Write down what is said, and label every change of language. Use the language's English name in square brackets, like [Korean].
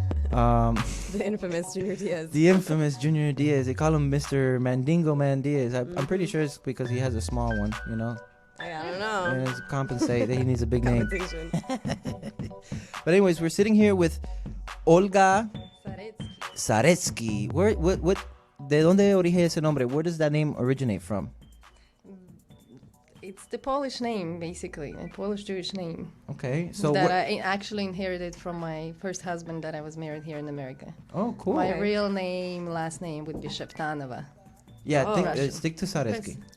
[English] The infamous Junior Diaz. The infamous Junior Diaz. They call him Mr. Mandingo Man Diaz. I'm pretty sure it's because he has a small one, you know? I don't know. And it's compensate that he needs a big name. Compensation. But anyways, we're sitting here with Olga Saretsky. Saretsky. What, [Spanish] ¿de dónde origina ese nombre? [English] Where does that name originate from? It's the Polish name, basically, a Polish Jewish name. Okay, so that I actually inherited from my first husband that I was married here in America. Oh, cool. My real name, last name would be Sheptanova. Yeah, stick to Saretsky.